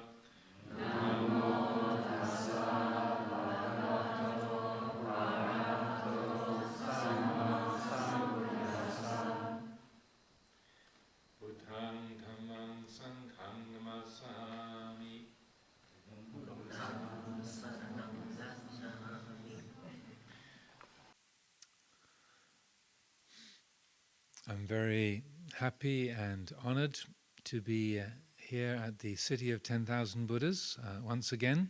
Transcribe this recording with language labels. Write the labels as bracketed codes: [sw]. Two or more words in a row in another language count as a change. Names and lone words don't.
[pi] Namo tassa bhagavato arahato samma sambuddhassa. Buddhang dhammang sanghang namasami. [en] I'm very happy and honored to be here at the City of 10,000 Buddhas once again.